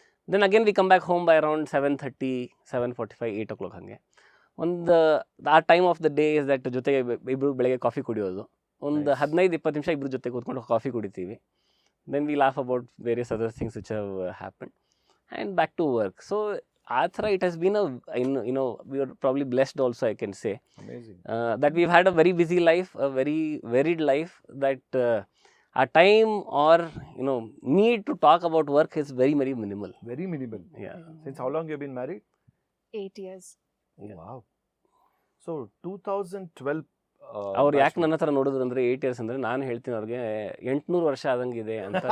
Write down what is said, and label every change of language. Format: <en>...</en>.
<en>Then again we come back home by around 7:30, 7:45, 8 o'clock ಹಾಗೆ.</en> <kn>ಒಂದು ಆ</kn> <en>time of the day is that</en> <kn>ಜೊತೆಗೆ ಇಬ್ಬರು ಬೆಳಗ್ಗೆ ಕಾಫಿ ಕುಡಿಯೋದು. ಒಂದು 15-20 ನಿಮಿಷ ಇಬ್ಬರು ಜೊತೆ ಕೂತ್ಕೊಂಡು ಕಾಫಿ ಕುಡಿತೀವಿ.</kn> <en>Then we laugh about various other things which have happen and back to work. So ಆ ಥರ it has been we are probably blessed also I can say that we've had a very busy life, a very varied life, that our time or need to talk about work is very minimal. Very minimal. Yeah. Since how long you've been married? 8 years. Oh, wow. So 2012</en> <kn>ಅವ್ರು ಯಾಕೆ ನನ್ನ ಹತ್ರ ನೋಡಿದ್ರು ಅಂದರೆ</kn> <en>8 years</en> <kn>ಅಂದರೆ ನಾನು ಹೇಳ್ತೀನಿ ಅವ್ರಿಗೆ 800 ವರ್ಷ ಆದಂಗಿದೆ ಅಂತ.</kn>